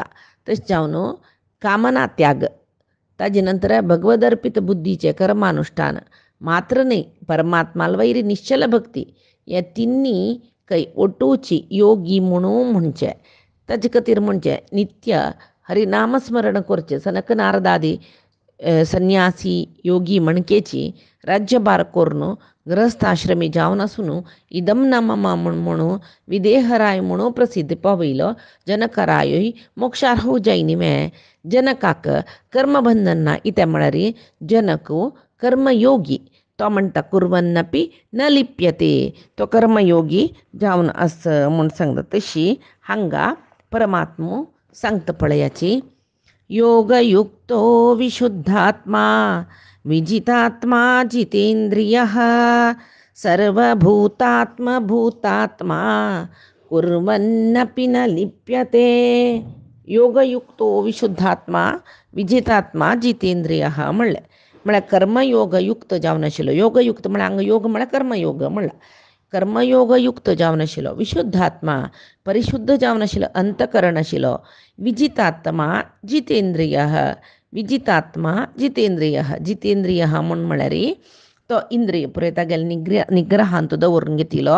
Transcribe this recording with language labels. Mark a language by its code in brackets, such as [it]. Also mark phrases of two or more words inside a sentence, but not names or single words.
[kok] तशें जावन कामना त्याग ताजे नंतर भगवद अर्पित बुद्धीचे कर्मानुष्ठान मात्र न्ही, परमात्माल वैरी निश्चल भक्ती हे तिन्नी काही ओटोची योगी म्हणून म्हणचे. ताजे खातीर म्हणचे नित्य हरिनामस्मरण करचें. सनक नारदादी संन्यासी योगी मणकेची राज्यभार करून ग्रहस्थाश्रमी जावन आसून [sa] इदम न मम [kok] म्हणून विदेहराय म्हणून प्रसिद्ध पावयलो जनकरायोय मोक्षार्ह जायनिवे. जनकाक कर्मबंधन ना इतें म्हळ्यार जनक कर्मयोगी. तो म्हणटा [sa] कुर्वन्नपि न लिप्यते. [kok] तो कर्मयोगी जावन आस म्हूण सांगता. तशी हांगा परमात्मो सांगता पळयाची. [sa] योगयुक्तो विशुद्धात्मा विजितात्मा जितेन्द्रियः सर्वभूतात्मभूतात्मा कुर्वन्नपि न लिप्यते. योगयुक्तो विशुद्धात्मा विजितात्मा जितेंद्रियः [kok] म्हळ्यार कर्मयोग युक्त जावन आशिल्लो. योगयुक्त म्हळ्यार हांगा योग म्हळ्यार कर्मयोग म्हणला. कर्मयोग युक्त जावन आशिल्लो, विशुद्धात्मा परिशुद्ध जावन आशिल्लो, अंतकरण आशिल्लो, [sa] विजितात्मा जितेंद्रियः. विजितात्मा जितेंद्रियः. जितेंद्रियः [kok] म्हळ्यार तो इंद्रिय पुरे तागेले निग्रहान तो दवरून घेतिलो.